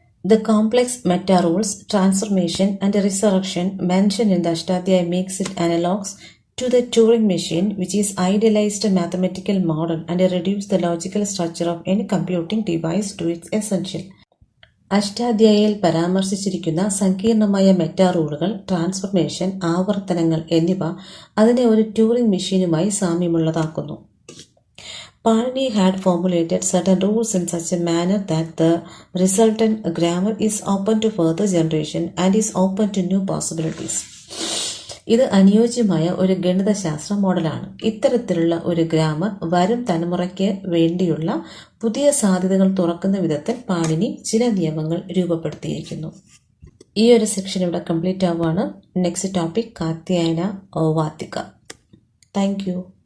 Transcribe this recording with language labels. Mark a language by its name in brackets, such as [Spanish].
[English] The complex meta rules, transformation and resurrection mentioned in the Ashtadhyayi makes it analogous to the Turing machine, which is idealized mathematical model and reduce the logical structure of any computing device to its essential. [Malayalam] അഷ്ടാധ്യായിയിൽ പരാമർശിച്ചിരിക്കുന്ന സങ്കീർണമായ meta റൂളുകൾ, transformation, ആവർത്തനങ്ങൾ എന്നിവ അതിനെ ഒരു Turing മെഷീനുമായി സാമ്യമുള്ളതാക്കുന്നു. [English] Panini had formulated certain rules in such a manner that the resultant grammar is open to further generation and is open to new possibilities. [Malayalam] ഇത് അനുയോജ്യമായ ഒരു ഗണിതശാസ്ത്ര മോഡലാണ്. ഇത്തരത്തിലുള്ള ഒരു ഗ്രാമർ വരും തലമുറയ്ക്ക് വേണ്ടിയുള്ള പുതിയ സാധ്യതകൾ തുറക്കുന്ന വിധത്തിൽ പാണിനി ചില നിയമങ്ങൾ രൂപപ്പെടുത്തിയിരിക്കുന്നു. ഈ ഒരു സെക്ഷൻ ഇവിടെ കംപ്ലീറ്റ് ആവുകയാണ്. Next topic Katyayana വാത്തിക. Thank you.